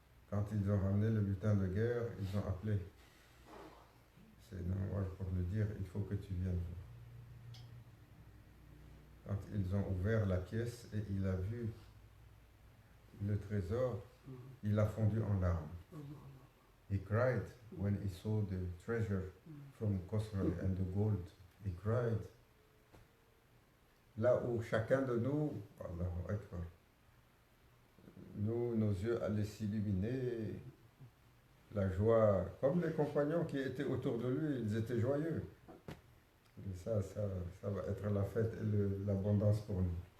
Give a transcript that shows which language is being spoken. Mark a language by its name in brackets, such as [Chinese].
[French] Quand ils ont ramené le butin de guerre, ils ont appelé Sayyidina Omar pour lui dire, il faut que tu viennes. Quand ils ont ouvert la pièce et il a vu le trésor, il a fondu en larmes. [English] He cried when he saw the treasure from Khosrow and the gold. He cried. [French] Là où chacun de nous, Allahu Akbar, nos yeux allaient s'illuminer, la joie, comme les compagnons qui étaient autour de lui, ils étaient joyeux. Et ça va être la fête et l'abondance pour nous.